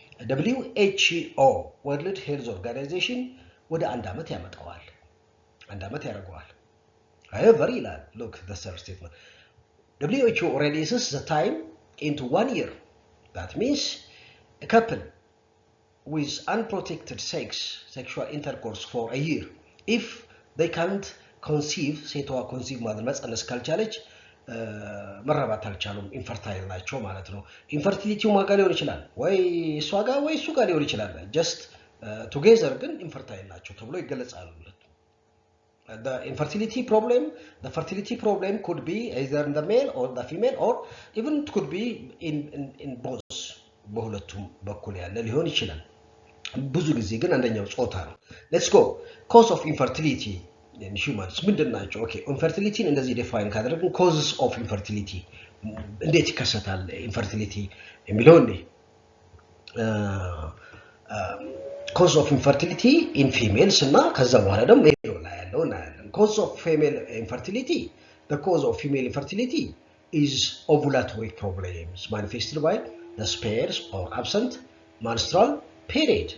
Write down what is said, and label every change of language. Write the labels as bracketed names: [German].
[Amharic] WHO World Health Organization ወደ አንድ አመት ያመጣዋል። አንድ አመት ያደርገዋል። [English] However, [Amharic] ይላል [English] look the third statement. WHO reduces the time into 1 year. That means a couple with unprotected sexual intercourse for a year, if they can't conceive, [Amharic] ሴቷ conceive ማለት መጸነስ ካልቻለች መራባት አልቻሉም ኢንፈርታይል ናቸው ማለት ነው። ኢንፈርቲሊቲው ማጋ ሊሆን ይችላል ወይ እሷ ጋር ወይ እሱ ጋር ሊሆን ይችላል። ጀስት ቱጌዘር ግን ኢንፈርታይል ናቸው ተብሎ ይገለጻሉ። [English] The fertility problem could be either in the male or the female, or even it could be in both. [Amharic] በሁለቱም በኩል ያለ ሊሆን ይችላል። ብዙ ጊዜ ግን አንደኛው ጾታ ነው። [English] Let's go. Cause of infertility in humans [Amharic] ምንድናቸው? [English] Okay, infertility [Amharic] እንደዚህ [English] define [Amharic] ካደረግን [English] causes of infertility [Amharic] እንዴት ይከሰታል [English] infertility [Amharic] የሚለው እንዴ [English] cause of infertility in females [Amharic] እና ከዛ በኋላ ደግሞ ሜል ላይ ያለው እናያለን። [English] Cause of female infertility, the cause of female infertility is ovulatory problems manifested by the spares or absent menstrual period.